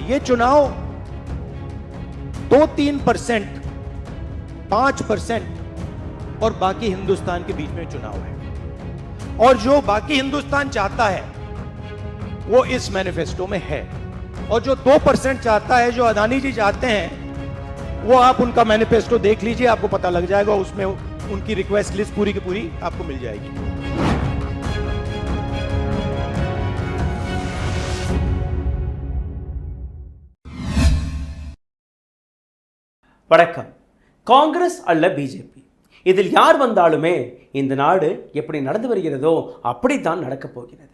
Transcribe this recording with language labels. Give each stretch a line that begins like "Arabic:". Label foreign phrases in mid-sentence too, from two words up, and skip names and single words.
Hindi: ये चुनाव 2-3%, 5% और बाकी हिंदुस्तान के बीच में चुनाव है, और जो बाकी हिंदुस्तान चाहता है वो इस मैनिफेस्टो में है, और जो 2% चाहता है, जो अदानी जी चाहते हैं, वो आप उनका मैनिफेस्टो देख लीजिए, आपको पता लग जाएगा। उसमें उनकी
English: request list
Hindi: पूरी की पूरी आपको मिल जाएगी।
Tamil: வணக்கம். காங்கிரஸ் அல்ல பிஜேபி, இதில் யார் வந்தாலுமே இந்த நாடு எப்படி நடந்து வருகிறதோ அப்படித்தான் நடக்கப் போகிறது.